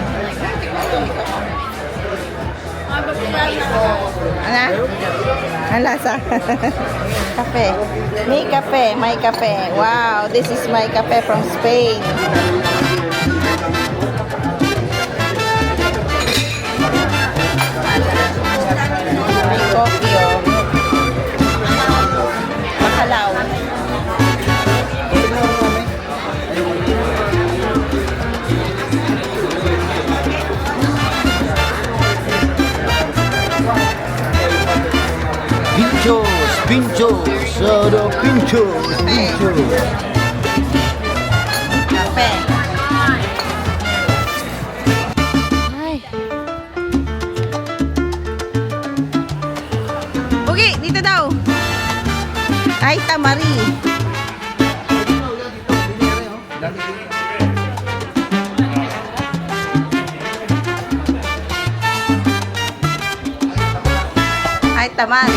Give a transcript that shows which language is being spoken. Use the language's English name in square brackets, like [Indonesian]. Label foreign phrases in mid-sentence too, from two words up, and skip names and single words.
[Filipino] Ano? Ang lasa? Kape. May kape. May kape. [English] Wow, this is my kape from Spain. [Filipino] May coffee, oh. Makalaw. [Spanish] Pinchos, solo pinchos, pinchos. [Filipino] Kape. Ay. Ugi, dito daw. Ay, Tamari. Ay, Tamari.